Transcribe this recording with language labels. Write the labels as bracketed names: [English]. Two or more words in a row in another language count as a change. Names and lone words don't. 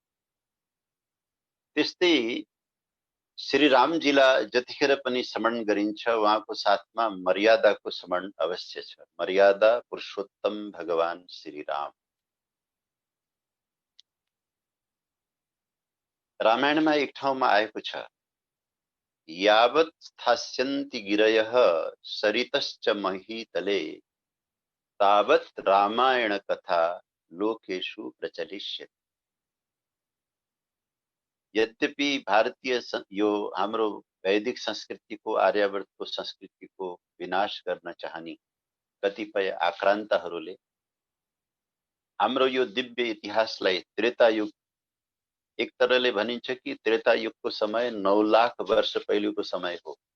[Nepali] त्यस्तै श्री रामजीलाई जतिखेर पनि स्मरण गरिन्छ उहाँको साथमा मर्यादाको स्मरण अवश्य छ। मर्यादा पुरुषोत्तम भगवान श्री राम। रामायणमा एक ठाउँमा आएको छ, [Sanskrit] यावत् स्थास्यन्ति गिरयः सरितश्च महीतले तावत् रामायण कथा लोकेषु प्रचलिष्यति। [Nepali] यद्यपि भारतीय यो हाम्रो वैदिक संस्कृतिको, आर्यावर्तको संस्कृतिको विनाश गर्न चाहने कतिपय आक्रान्तहरूले हाम्रो यो दिव्य इतिहासलाई त्रेता युग, एक तरहले भनिन्छ कि त्रेता युगको समय 9 लाख वर्ष पहिलेको समय हो।